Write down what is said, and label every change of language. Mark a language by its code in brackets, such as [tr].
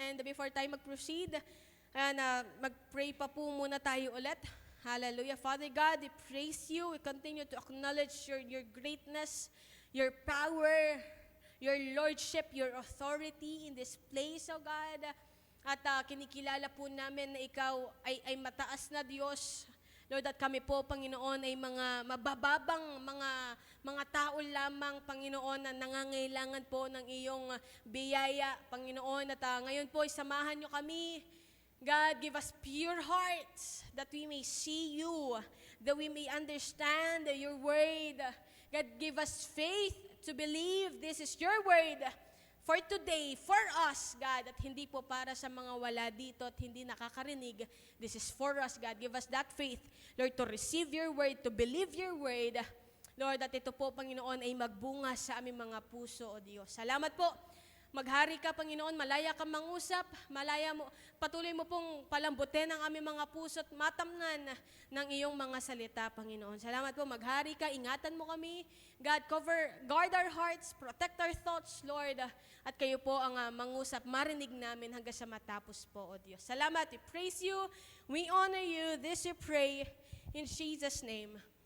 [tl] And before tayo mag-proceed, mag-pray pa po muna tayo ulit. Hallelujah. [en] Father God, we praise you. We continue to acknowledge your greatness, your power, your lordship, your authority in this place, O God. [tl] At kinikilala po namin na ikaw ay mataas na Diyos. Lord, at kami po, Panginoon, ay mga mabababang mga tao lamang, Panginoon, na nangangailangan po ng iyong biyaya, Panginoon. At ngayon po, samahan nyo kami. [en] God, give us pure hearts that we may see you, that we may understand your word. God, give us faith to believe this is your word for today, for us, God, [tl] at hindi po para sa mga wala dito at hindi nakakarinig. [en] This is for us, God. Give us that faith, Lord, to receive your word, to believe your word. [tl] Lord, at ito po, Panginoon, ay magbunga sa aming mga puso, O Diyos. Salamat po. Maghari ka, Panginoon, malaya ka mangusap, malaya mo, patuloy mo pong palambutin ang aming mga puso at matamnan ng iyong mga salita, Panginoon. Salamat po, maghari ka, ingatan mo kami. [en] God, guard our hearts, protect our thoughts, Lord. [tl] At kayo po ang mangusap, marinig namin hanggang sa matapos po, O Diyos. [en] Salamat, we praise you, we honor you, this we pray, in Jesus' name.